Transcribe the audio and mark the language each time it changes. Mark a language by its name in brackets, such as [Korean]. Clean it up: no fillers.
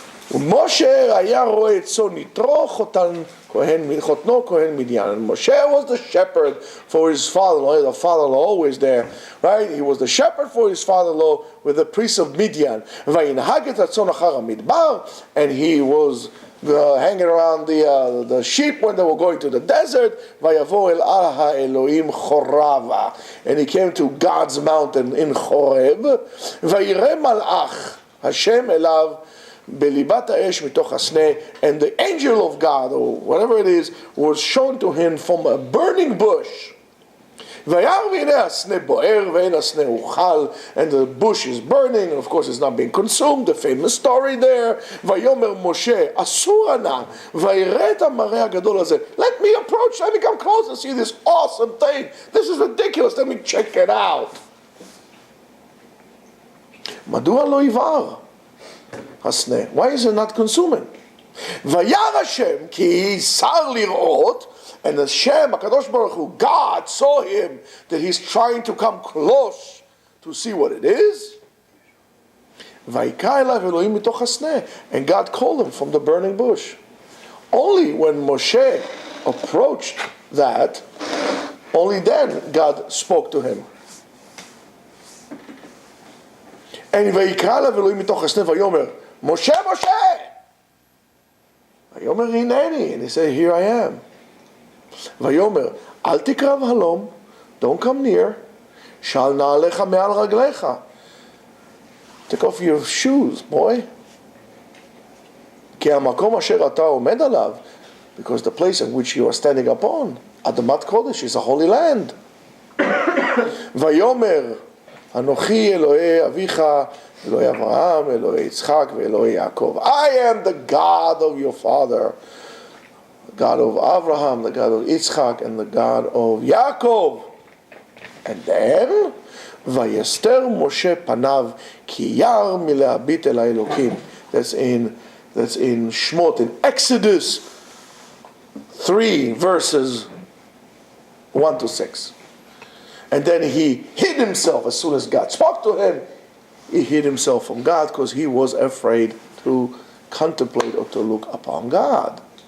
[Hebrew] ומשה היה רואה את צאן יתרו חותנו כהן מדיין. [English] And Moshe was the shepherd for his father-in-law. The father-in-law always there, right? He was the shepherd for his father-in-law with the priest of Midian. [Hebrew] וינהג את הצאן אחר המדבר, [English] and he was hanging around the sheep when they were going to the desert. [Hebrew] ויבוא אל האלוהים חורבה, [English] and he came to God's mountain in Horeb. [Hebrew] ויראה מלאך השם אליו בליבת האש מתוך הסנה, [English] and the angel of God, or whatever it is, was shown to him from a burning bush. [Hebrew] וירא והנה הסנה בוער ואין הסנה אוכל, [English] and the bush is burning, and of course it's not being consumed, the famous story there. [Hebrew] ויאמר משה אסור נא ויראה את המראה הגדול הזה. [English] Let me approach, let me come close and see this awesome thing. This is ridiculous, let me check it out. [Hebrew] מדוע לא יבער הסנה? [English] Why is it not consuming? [Hebrew] וירא השם כי שר לראות, [English] and Hashem, HaKadosh Baruch Hu, God saw him that he's trying to come close to see what it is. [Hebrew] ויקרא אליו אלוהים מתוך הסנה, [English] and God called him from the burning bush. Only when Moshe approached that, only then God spoke to him. [Hebrew] And ויקרא אליו אלוהים מתוך הסנה ויאמר Moshe, Moshe! ויאמר הנני, [English] and he said, here I am. [Hebrew] ויאמר אל תקרב הלום, [English] don't come near, [Hebrew] של נעליך מעל רגליך. [English] Take off your shoes, boy. [Hebrew] כי המקום אשר אתה עומד עליו, [English] because the place in which you are standing upon, [Hebrew] אדמת קודש, [English] is a holy land. [Hebrew] ויאמר אנוכי אלוהי אביך, אלוהי אברהם, אלוהי יצחק ואלוהי יעקב. [English] I am the God of your father, the God of Abraham, the God of Yitzchak, and the God of Yaakov. And then, [Hebrew] ויסתר משה פניו כי ירא מלהביט אל האלוקים. [English] That's in Shmot, in Exodus 3 verses 1 to 6. And then he hid himself as soon as God spoke to him. He hid himself from God because he was afraid to contemplate or to look upon God.